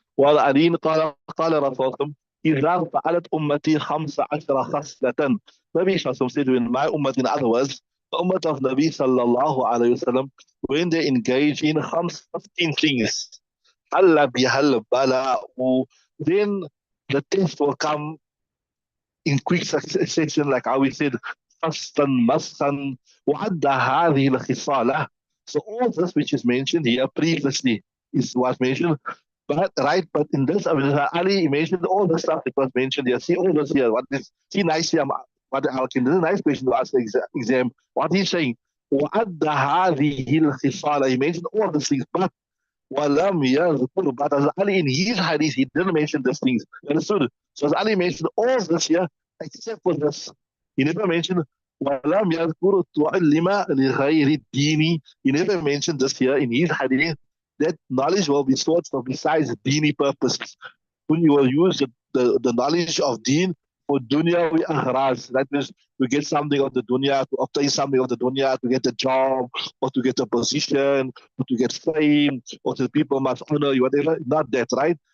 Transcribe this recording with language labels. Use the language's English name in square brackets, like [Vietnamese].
[Arabic] قال علي قال رسول الله إذا فعلت أمتي 15 خصلة. [English] Nabi Sallallahu said, when my ummah, in other words, the ummah of Nabi Sallallahu Alaihi Wasallam, when they engage in 15 things, [Arabic] حل بها البلاء, [English] then the test will come in quick succession, like how we said, [Arabic] فصلا مسخا وعد هذه الخصالة. [English] So all this which is mentioned here previously was mentioned, but in this, Ali mentioned all the stuff that was mentioned here. See all this here. See nice here. This is a nice question to ask the exam. What he's saying, [Arabic] وعد هذه الخصالة. [English] He mentioned all these things, but [Arabic] وَلَمْ يَذْكُرْ, [English] but as Ali in his hadith, he didn't mention these things. You understood? So as Ali mentioned all this here, except for this. He never mentioned [Arabic] وَلَمْ يَذْكُرْ تُعَلِّمَ لِغَيْرِ الدِّينِ. [English] He never mentioned this here in his hadith, that knowledge will be sought for besides dini purposes. When you will use the knowledge of deen for dunyawi aghraj. That means to get something of the dunya, to obtain something of the dunya, to get a job, or to get a position, or to get fame, or to people must honor you, whatever. Not that, right?